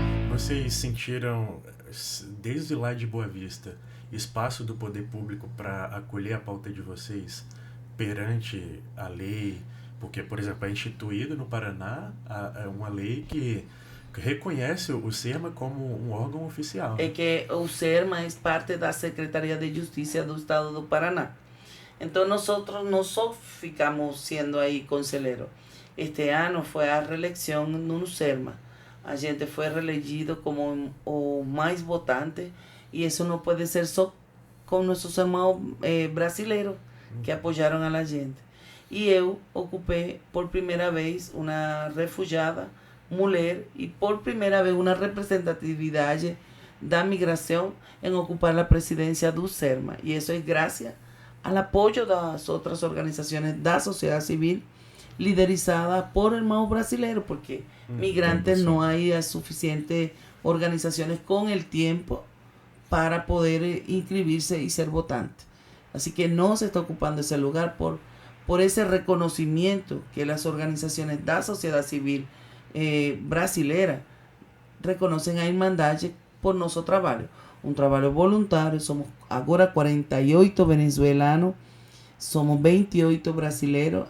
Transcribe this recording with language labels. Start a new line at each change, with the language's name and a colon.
Portuguese: Vocês sentiram, desde lá de Boa Vista, espaço do poder público para acolher a pauta de vocês perante a lei? Porque, por exemplo, é instituído no Paraná uma lei que reconhece o SERMA como um órgão oficial. É que o SERMA é parte da Secretaria de Justiça do Estado do Paraná.
Spanish: Entonces nosotros no solo ficamos siendo ahí conseleros. Este año fue a reelección no SERMA. A gente fue reelegido como o más votante, y eso no puede ser solo con nuestros hermanos brasileños que apoyaron a la gente. Y yo ocupé por primera vez una refugiada, mujer, y por primera vez una representatividad da migración en ocupar la presidencia do SERMA. Y eso es gracias al apoyo de las otras organizaciones de la sociedad civil liderizadas por hermanos brasileños, porque migrantes no hay suficientes organizaciones con el tiempo para poder inscribirse y ser votante. Así que no se está ocupando ese lugar por ese reconocimiento que las organizaciones da sociedad civil brasilera reconocen a Irmandade por nosso trabalho.
Portuguese: Um trabalho voluntário, somos agora 48 venezuelanos, somos 28 brasileiros.